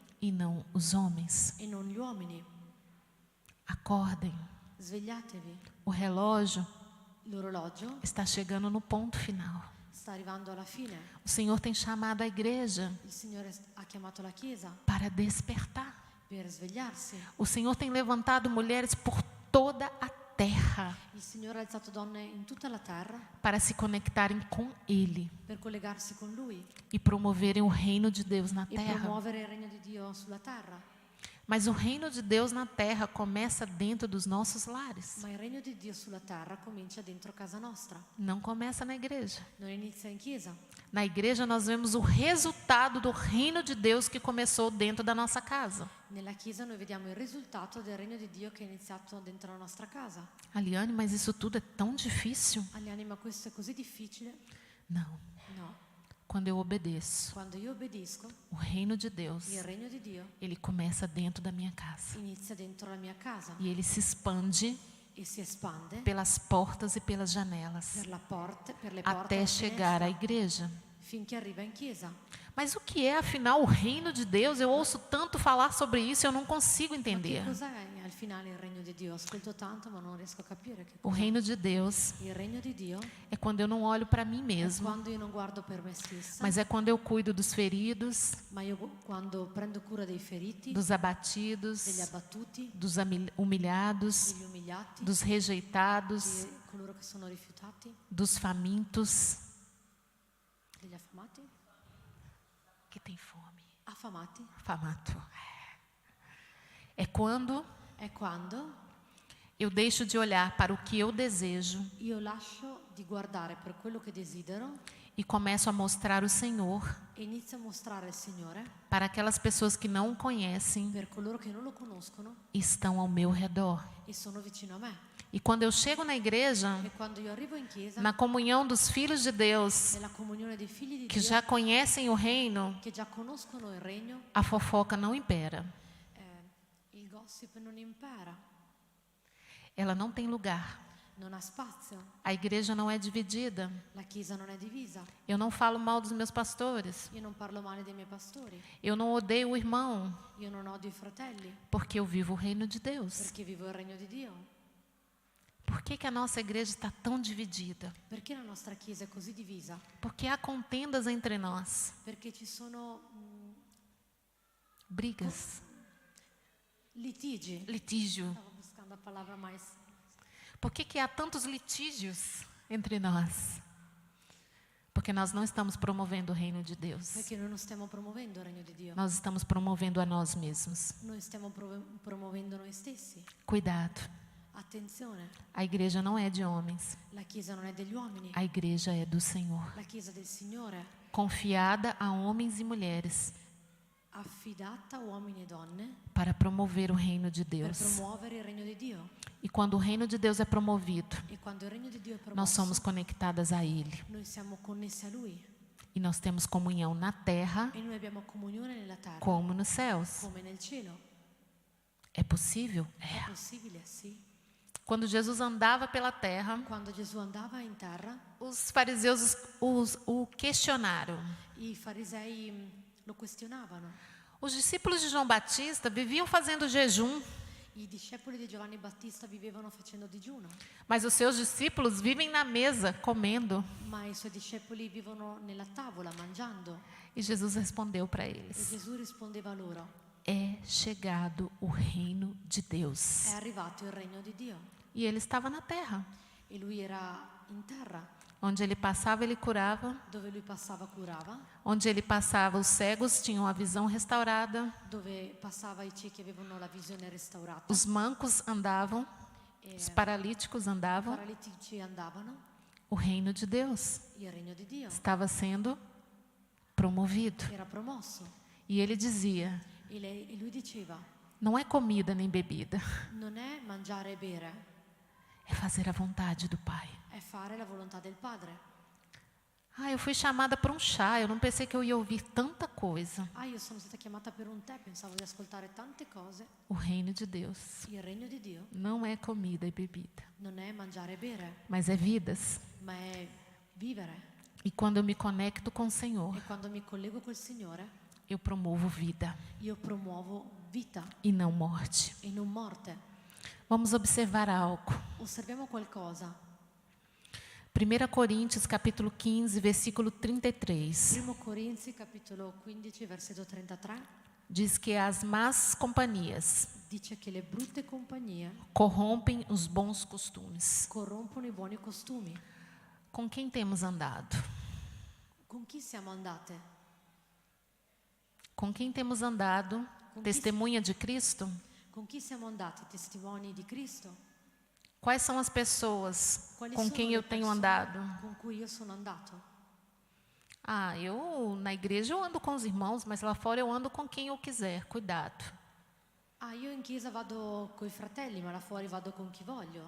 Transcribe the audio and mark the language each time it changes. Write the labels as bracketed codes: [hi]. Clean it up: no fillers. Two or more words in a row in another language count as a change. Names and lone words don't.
[pt] e não os homens. [it] e non gli uomini. [pt] Acordem. [it] Svegliatevi. [pt] O relógio [it] L'orologio [pt] está chegando no ponto final. [it] sta arrivando alla fine. [pt] O Senhor tem chamado a igreja [it] Il Signore ha chiamato la Chiesa [pt] para despertar. [it] per svegliarsi. [pt] O Senhor tem levantado mulheres por toda a terra [it] Il Signore ha alzato donne in tutta la terra [pt] para se conectarem com Ele [it] per collegarsi con Lui [pt] e promoverem o reino de Deus na [it] e [pt] terra. [it] promuovere il regno di Dio sulla terra. [pt] Mas o reino de Deus na terra começa dentro dos nossos lares. [it] Ma il regno di Dio sulla terra comincia dentro casa nostra, [pt] Não começa na igreja. [it] non inizia in chiesa. [pt] Na igreja nós vemos o resultado do reino de Deus que começou dentro da nossa casa. [it] Nella chiesa noi vediamo il risultato del regno di Dio che è iniziato dentro la nostra casa. [pt] Aliane, mas isso tudo é tão difícil. [it] Aliani, ma questo è così difficile? [pt] Não. [it] No. [pt] Quando eu obedeço, [it] Quando io obbedisco, [pt] o reino de Deus, [it] il regno di Dio [pt] ele começa dentro da minha casa. [it] inizia dentro la mia casa [pt] E ele se expande [it] e si espande [pt] pelas portas e pelas janelas, [it] per le porte e [pt] até [it] le [pt] chegar à [it] finestre, [pt] igreja. [it] finché arriva in chiesa. [pt] Mas o que é, afinal, o reino de Deus? Eu ouço tanto falar sobre isso e eu não consigo [it] Ma che [pt] entender. [it] cos'è al finale il regno di Dio? Ascolto tanto ma non riesco a capire che [pt] O [it] cos'è. [pt] reino de Deus [it] Il regno di Dio [pt] é quando eu não olho para mim [it] è [pt] mesmo, [it] quando io non guardo per me stessa, [pt] mas é quando eu cuido dos feridos, [it] ma io quando prendo cura dei feriti, [pt] dos abatidos, [it] degli abbattuti, [pt] dos humilhados, [it] degli umiliati, [pt] dos rejeitados, [it] di coloro che sono rifiutati, [pt] dos famintos, [it] degli affamati, [pt] que tem fome. [it] affamati. [pt] Famato. É quando [it] È quando [pt] eu deixo de olhar para o que eu desejo [it] io lascio di guardare per quello che desidero [pt] e começo a mostrar o Senhor [it] e inizio a mostrare il Signore [pt] para aquelas pessoas que não o conhecem [it] per coloro che non lo conoscono [pt] e estão ao meu redor. [it] e sono vicino a me. [pt] E quando eu chego na igreja, [it] E quando io arrivo in chiesa, [pt] na comunhão dos filhos de Deus, [it] nella comunione dei figli di [pt] que [it] Dio, [pt] já conhecem o reino, [it] che già conoscono il regno, [pt] a fofoca não impera. [it] il gossip non impera, [pt] Ela não tem lugar. [it] non ha spazio, [pt] A igreja não é dividida. [it] la chiesa non è divisa. [pt] Eu não falo mal dos meus pastores. [it] Io non parlo male dei miei pastori, [pt] Eu não odeio o irmão, [it] io non odio i fratelli, [pt] porque eu vivo o reino de Deus. [it] perché vivo il regno di Dio. [pt] Por que a nossa igreja está tão dividida? [it] Perché la nostra chiesa è così divisa? [pt] Porque há contendas entre nós, [it] Perché ci sono [pt] brigas, [it] litigi. [pt] litígio. [it] Stavo buscando la parola mais. [pt] Por que há tantos litígios entre nós? Porque nós não estamos promovendo o reino de Deus. [it] Perché noi non stiamo promuovendo il regno di Dio. [pt] Nós estamos promovendo a nós mesmos. [it] Noi stiamo promuovendo noi stessi. [pt] Cuidado. [it] Attenzione, [pt] A igreja não é de homens. [it] la chiesa non è degli uomini, [pt] A igreja é do Senhor. [it] la chiesa del Signore, [pt] Confiada a homens e mulheres [it] affidata a uomini e donne [pt] para promover o reino de [it] per [pt] Deus. [it] promuovere il regno di Dio. [pt] E quando o reino de Deus é promovido, [it] E quando il regno di Dio è [pt] nós somos [it] promosso, [pt] conectadas a Ele. [it] noi siamo connessi a Lui [pt] E nós temos comunhão na terra [it] e noi abbiamo comunione nella terra [pt] como nos céus. [it] come nel cielo. [pt] É possível? [it] È [pt] É. [it] possibile? Sì. [pt] Quando Jesus andava pela terra, [it] Quando Gesù andava in terra, [pt] os fariseus o questionaram. [it] i farisei lo questionavano. [pt] Os discípulos de João Batista viviam fazendo jejum, [it] I discepoli di Giovanni Battista vivevano facendo digiuno, [pt] mas os seus discípulos vivem na mesa comendo. [it] ma i suoi discepoli vivono nella tavola mangiando. [pt] E Jesus respondeu para [it] E [pt] eles: [it] Gesù rispondeva loro: [pt] é chegado o reino de [it] è [pt] Deus. [it] arrivato il regno di Dio. [pt] E ele estava na terra. [it] E lui era in terra, [pt] Onde ele passava, ele curava. [it] dove lui passava curava, [pt] Onde ele passava, os cegos tinham a visão restaurada. [it] dove passava i ciechi avevano la visione restaurata, [pt] Os mancos andavam. Os paralíticos [it] i [pt] andavam. [it] paralitici andavano. [pt] O reino de Deus [it] Il regno di Dio [pt] estava sendo promovido. [it] era promosso. [pt] E ele dizia: [it] E lui diceva: [pt] não é comida nem bebida, [it] non è mangiare e bere, [pt] é fazer a vontade do Pai. [it] è fare la volontà del Padre. [pt] Ah, eu fui chamada para um chá, eu não pensei que eu ia ouvir tanta coisa. [it] Ah, io sono stata chiamata per un tè, pensavo di ascoltare tante cose. [pt] O reino de Deus [it] Il regno di Dio [pt] não é comida e bebida, [it] non è mangiare e bere, [pt] mas é vidas. [it] ma è vivere. [pt] E quando eu me conecto com o Senhor, [it] E quando mi collego col Signore, [pt] eu promovo vida [it] io promuovo vita [pt] e não morte. [it] e non morte. [pt] Vamos observar algo. [it] Osserviamo qualcosa. [pt] 1 Coríntios capítulo 15, versículo 33. [it] 1 Corinzi capitolo 15 versetto 33 [pt] Diz que as más companhias [it] dice che le brutte compagnie [pt] corrompem os bons costumes. [it] corrompono i buoni costumi. [pt] Com quem temos andado? [it] Con chi siamo andate? [pt] Com quem temos andado? Testemunha de Cristo? [it] Con chi siamo andati? Testimoni di Cristo? [pt] Quais são as pessoas [it] Quali [pt] com [it] sono [pt] quem [it] le [pt] eu tenho [it] persone [pt] andado? [it] con cui io sono andato? [pt] Eu na igreja eu ando com os irmãos, mas lá fora eu ando com quem eu quiser. Cuidado. [it] Io in chiesa vado coi fratelli, ma là fuori vado con chi voglio.